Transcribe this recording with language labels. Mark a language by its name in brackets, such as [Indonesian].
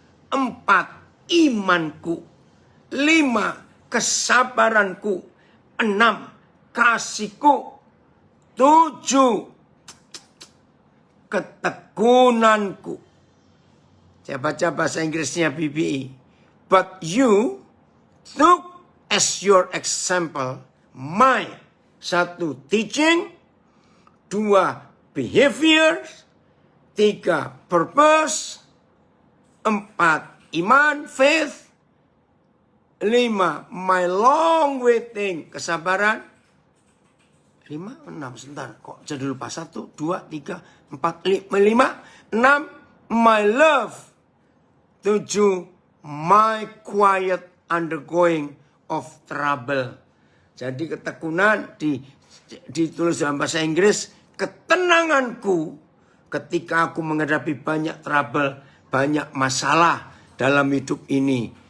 [Indonesian] 4, imanku. 5, kesabaranku. 6, kasihku. 7, ketekunanku. Saya baca bahasa Inggrisnya BBI. [English] But you took as your example my 1, teaching. 2, behavior. 3, purpose. 4, [Indonesian] iman, [English] faith. 5, my long waiting, [Indonesian] kesabaran. 5, 6, sebentar. Kok jadi lupa? 1, 2, 3, 4, 5, 6, [English] my love. 7, my quiet undergoing of trouble. [Indonesian] Jadi ketekunan ditulis dalam bahasa Inggris, ketenanganku ketika aku menghadapi banyak trouble, banyak masalah dalam hidup ini.